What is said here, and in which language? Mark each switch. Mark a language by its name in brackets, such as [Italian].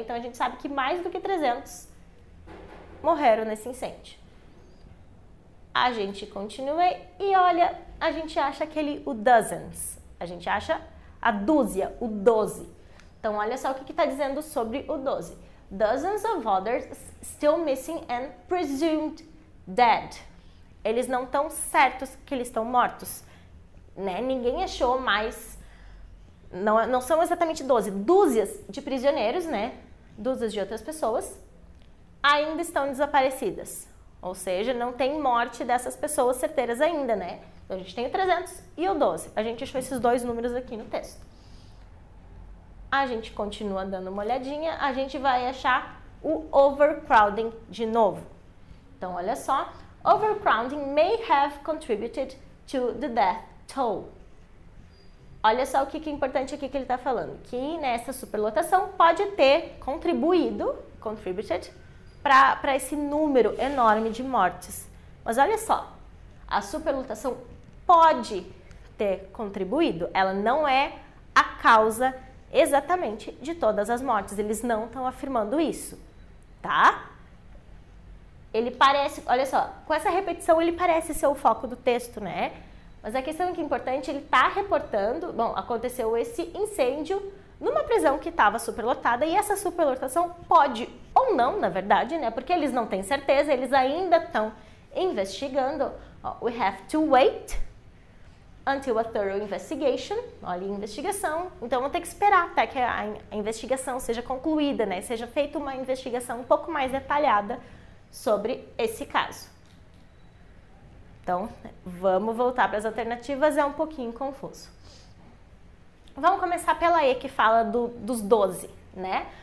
[Portuguese] Então a gente sabe que mais do que 300 morreram nesse incêndio. A gente continua e olha, a gente acha o dozens. A gente acha a dúzia, o 12. Então olha só o que está dizendo sobre o 12. [English] Dozens of others still missing and presumed dead. [Portuguese] Eles não estão certos que eles estão mortos, né? Ninguém achou mais, não são exatamente 12, dúzias de prisioneiros, né? Dúzias de outras pessoas ainda estão desaparecidas. Ou seja, não tem morte dessas pessoas certeiras ainda, né? Então a gente tem o 300 e o 12. A gente achou esses dois números aqui no texto. A gente continua dando uma olhadinha, a gente vai achar o overcrowding de novo. Então, olha só. [English] Overcrowding may have contributed to the death toll. [Portuguese] Olha só o que é importante aqui que ele está falando. Que nessa superlotação pode ter contributed, para esse número enorme de mortes. Mas olha só, a superlotação pode ter contribuído, ela não é a causa exatamente de todas as mortes. Eles não estão afirmando isso, tá? Ele parece, olha só, com essa repetição ele parece ser o foco do texto, né? Mas a questão que é importante, ele está reportando, bom, aconteceu esse incêndio numa prisão que estava superlotada e essa superlotação pode ou não, na verdade, né? Porque eles não têm certeza, eles ainda estão investigando. [English] We have to wait until a thorough investigation. [Portuguese] Olha, investigação. Então, vamos ter que esperar até que a investigação seja concluída, né? Seja feita uma investigação um pouco mais detalhada sobre esse caso. Então, vamos voltar para as alternativas, é um pouquinho confuso. Vamos começar pela E, que fala dos 12, né?